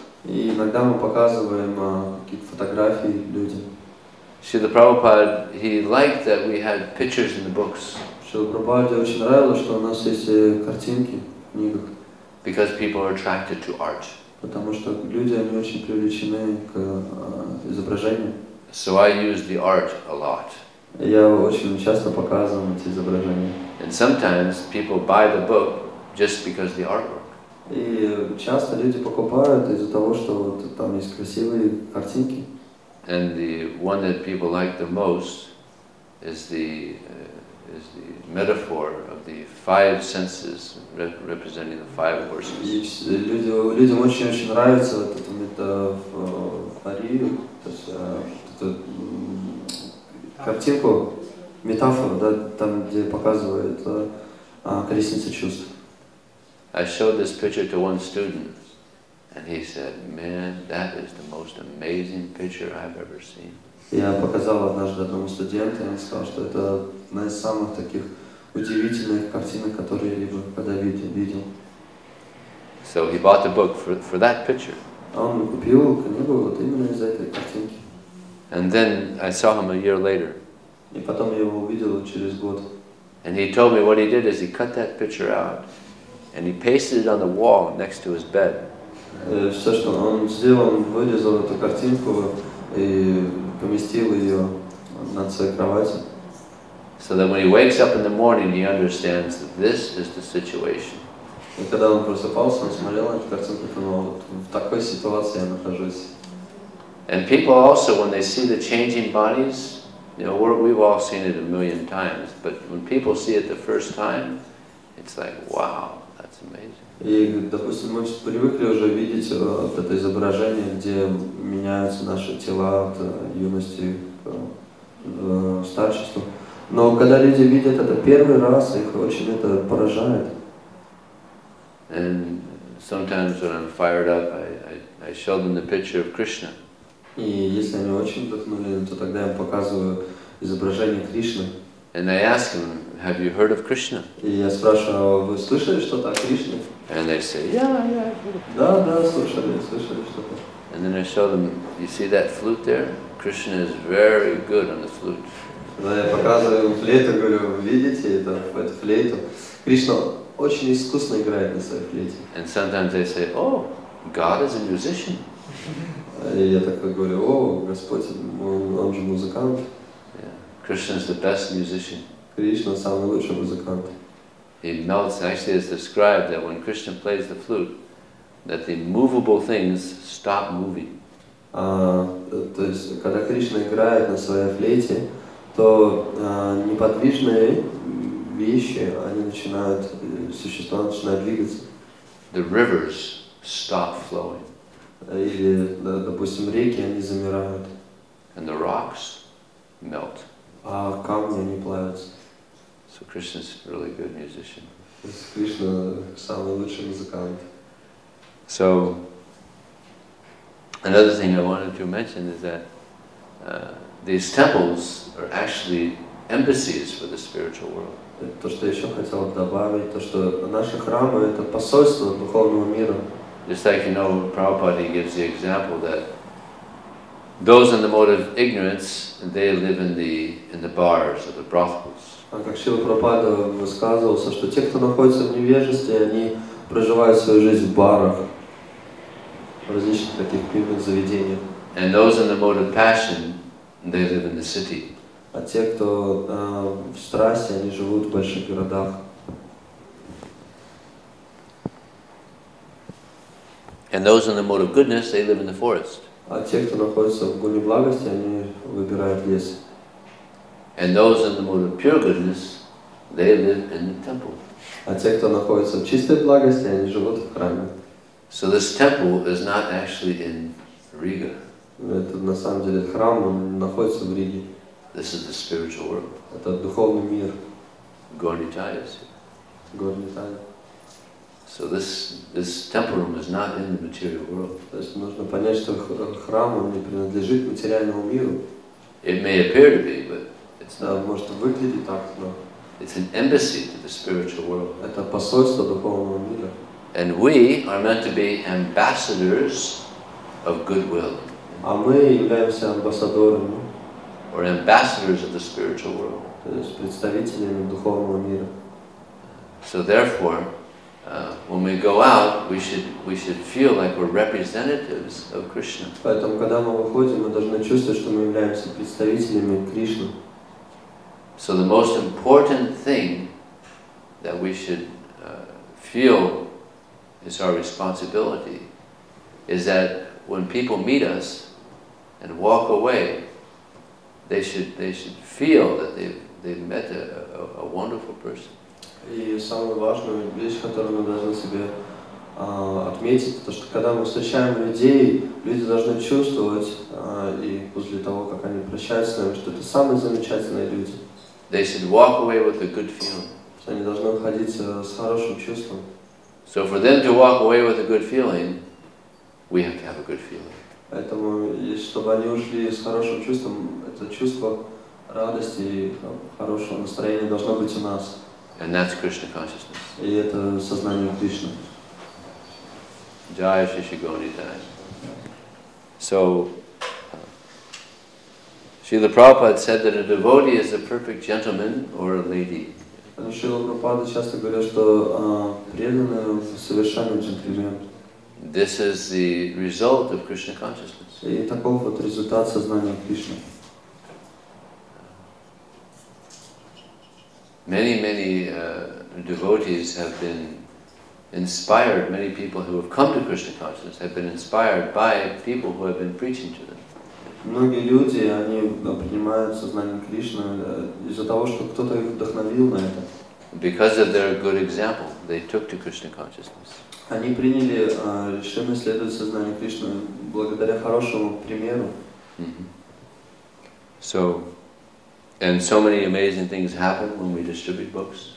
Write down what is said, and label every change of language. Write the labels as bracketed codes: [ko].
[ru] И иногда мы показываем какие-то фотографии людям. [en] Srila Prabhupada, he liked that we had pictures in the books. [ru] Шриле Прабхупаде очень нравилось, что у нас есть картинки в книгах. [en] Because people are attracted to art. [ru] Потому что люди, они очень привлечены к изображению. [en] So I use the art a lot. [ru] Я очень часто показываю эти изображения. [en] And sometimes people buy the book just because the artwork. [ru] И часто люди покупают из-за того, что вот там есть красивые картинки. [en] And the one that people like the most is the metaphor of the five senses representing the five horses. [ru] И людям очень нравится вот эта метафория, то есть эту картинку, метафору, да, там, где показывает колесница чувств. [en] I showed this picture to one student, and he said, "Man, that is the most amazing picture I've ever seen." [ru] Я показал однажды одному студенту, и он сказал, что это одна из самых таких удивительных картинок, которые я либо когда видел. [en] So he bought the book for that picture. [ru] А он купил книгу вот именно из-за этой картинки. [en] And then I saw him a year later. [ru] И потом я его увидел через год. [en] And he told me what he did is he cut that picture out, and he pasted it on the wall next to his bed. [ru] Все, что он сделал, он вырезал эту картинку и поместил ее над своей кроватью. [en] So that when he wakes up in the morning, he understands that this is the situation. [ru] И когда он просыпался, он смотрел на эту картинку и думал, вот в такой ситуации я нахожусь. [en] And people also, when they see the changing bodies, you know, we've all seen it a million times, but when people see it the first time, it's like, wow, that's amazing. [ru] И, допустим, мы привыкли уже видеть вот это изображение, где меняются наши тела от юности к старчеству. Но когда люди видят это первый раз, их очень это поражает. [en] And sometimes when I'm fired up, I show them the picture of Krishna. [ru] И если они очень вдохнули, то тогда я им показываю изображение Кришны. [en] And I ask them, have you heard of Krishna? [ru] И я спрашиваю, вы слышали что-то о Кришне? [en] And they say, yeah. [ru] Да, слышали что-то. [en] And then I show them, you see that flute there? Krishna is very good on the flute. [ru] Да, я показываю им флейту, говорю, вы видите эту флейту? Кришна очень искусно играет на своей флейте. [en] And sometimes they say, oh, God is a musician. [ru] И я такой говорю, о, Господь, он же музыкант. [en] Yeah. Krishna is the best musician. [ru] Кришна самый лучший музыкант. [en] He melts, actually it's described that when Krishna plays the flute, that the movable things stop moving. [ru] То есть, когда Кришна играет на своей флейте, то неподвижные вещи, они начинают, существа начинают двигаться. [en] The rivers stop flowing. [ru] Или, допустим, реки, они замирают. [en] And the rocks melt. [ru] А камни, они плавятся. [en] So Krishna's a really good musician. [ru] То есть Кришна самый лучший музыкант. [en] So, another thing I wanted to mention is that these temples are actually embassies for the spiritual world. [ru] То, что я еще хотел добавить, то, что наши храмы – это посольство духовного мира. [en] Just like, you know, Prabhupada, he gives the example that those in the mode of ignorance, they live in the bars or the brothels. [ru] Как Шрила Прабхупада высказывался, что те, кто находится в невежестве, они проживают свою жизнь в барах, в различных таких пивных заведениях. [en] And those in the mode of passion, they live in the city. [ru] А те, кто в страсти, они живут в больших городах. [en] And those in the mode of goodness, they live in the forest. [ru] А те, кто находится в гуне благости, они выбирают лес. [en] And those in the mode of pure goodness, they live in the temple. [ru] А те, кто находится в чистой благости, они живут в храме. [en] So this temple is not actually in Riga. [ru] Это на самом деле храм, он находится в Риге. [en] This is the spiritual world. [ru] Это духовный мир. [en] Gornitaya is here. [ru] Горнитая. [en] So this temple room is not in the material world. [ru] То есть нужно понять, что храм, он не принадлежит материальному миру. [en] It may appear to be, but it's [ru] Да, [en] not. [ru] может выглядеть так, но [en] It's an embassy to the spiritual world. [ru] это посольство духовного мира. [en] And we are meant to be ambassadors of goodwill. [ru] А мы являемся амбассадорами, [en] Or ambassadors of the spiritual world. [ru] то есть представителями духовного мира. [en] So therefore, when we go out, we should feel like we're representatives of Krishna. [ru] Поэтому, когда мы выходим, мы должны чувствовать, что мы являемся представителями Кришны. [en] So the most important thing that we should feel is our responsibility is that when people meet us and walk away, they should feel that they've met a wonderful person. [ru] И самую важную вещь, которую мы должны себе отметить, то что когда мы встречаем людей, люди должны чувствовать, и после того, как они прощаются с нами, что это самые замечательные люди. [en] They should walk away with a good feeling. [ru] Что они должны уходить с хорошим чувством. [en] So for them to walk away with a good feeling, we have to have a good feeling. [ru] Поэтому, чтобы они ушли с хорошим чувством, это чувство радости и хорошего настроения должно быть у нас. [en] And that's Krishna consciousness. [ru] И это сознание Кришны. Jai Shri Gauritai. [en] So, Srila Prabhupada said that a devotee is a perfect gentleman or a lady. [ru] Шрила Прабхупада часто говорят, что преданный совершенный джентльмен. [en] This is the result of Krishna consciousness. [ru] И таков вот результат сознания Кришны. [en] Many devotees have been inspired, many people who have come to Krishna consciousness have been inspired by people who have been preaching to them. [ru] Многие люди, они принимают сознание Кришны из-за того, что кто-то их вдохновил на это. [en] Because of their good example, they took to Krishna consciousness. [ru] Они приняли решение следовать сознанию Кришны благодаря хорошему примеру. [en] And so many amazing things happen when we distribute books.